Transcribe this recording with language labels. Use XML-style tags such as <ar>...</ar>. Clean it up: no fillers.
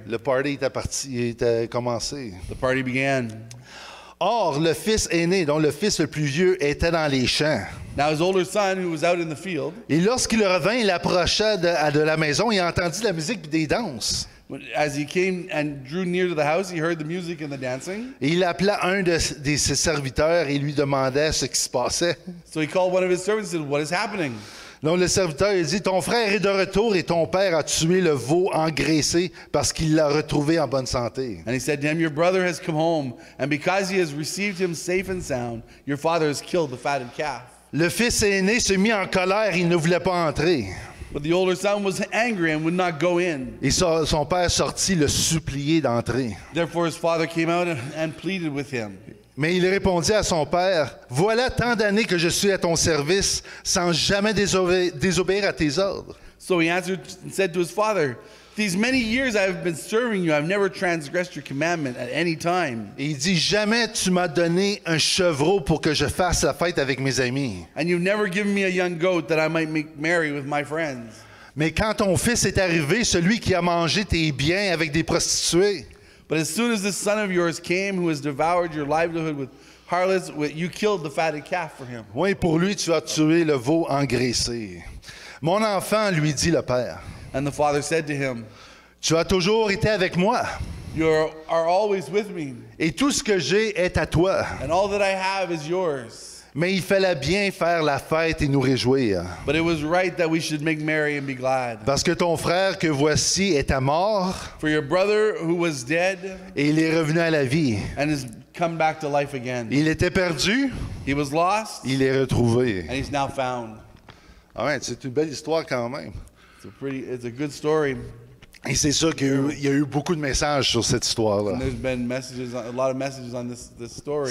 <fr>Le party était commencé.</fr> <en>The party began.</en> <fr>Or, le fils aîné, dont le fils le plus vieux, était dans les champs.</fr> <en>Now his older son, who was out in the field,</en> <fr>Et lorsqu'il revint, il approcha de la maison et entendit la musique et des danses.</fr> <en>as he came and drew near to the house, he heard the music and the dancing.</en> <fr>Et il appela un de ses serviteurs et lui demandait ce qui se passait.</fr> <en>So he called one of his servants and said, what is happening?</en> <fr>Donc le serviteur il dit, ton frère est de retour et ton père a tué le veau engraissé parce qu'il l'a retrouvé en bonne santé.</fr> <en>And he said to him, your brother has come home, and because he has received him safe and sound, your father has killed the fatted calf.</en> <fr>Le fils aîné se mit en colère, il ne voulait pas entrer.</fr> <en>But the older son was angry and would not go in.</en> <fr>Et son père sortit le supplier d'entrer.</fr> <en>Therefore his father came out and pleaded with him.</en> <fr>Mais il répondit à son père, « Voilà tant d'années que je suis à ton service sans jamais désobéir à tes ordres.</fr> <en>So he answered and said to his father, these many years I have been serving you, I've never transgressed your commandment at any time.</en> <fr>Et il dit, « Jamais tu m'as donné un chevreau pour que je fasse la fête avec mes amis.</fr> <en>And you've never given me a young goat that I might make merry with my friends.</en> <fr>Mais quand ton fils est arrivé, celui qui a mangé tes biens avec des prostituées,</fr> <en>But as soon as this son of yours came, who has devoured your livelihood with harlots, you killed the fatted calf for him.</en> <fr>oui, pour lui tu as tué le veau engraissé. Mon enfant, lui dit le père,</fr> <en>And the father said to him,</en> <fr>tu as toujours été avec moi,</fr> <en>you are always with me,</en> <fr>et tout ce que j'ai est à toi.</fr> <en>and all that I have is yours.</en> <fr>Mais il fallait bien faire la fête et nous réjouir.</fr> <en>But it was right that we should make merry and be glad.</en> <fr>Parce que ton frère que voici est à mort,</fr> <en>For your brother who was dead</en> <fr>et il est revenu à la vie.</fr> <en>and has come back to life again.</en> <fr>Il était perdu,</fr> <en>He was lost,</en> <fr>il est retrouvé.</fr> <en>and he's now found.</en> <fr>Ah ouais, c'est une belle histoire quand même.</fr> <en>It's a good story.</en> <fr>Et c'est sûr qu'il y a eu beaucoup de messages sur cette histoire-là.</fr> <en>And there's been a lot of messages on this story.</en>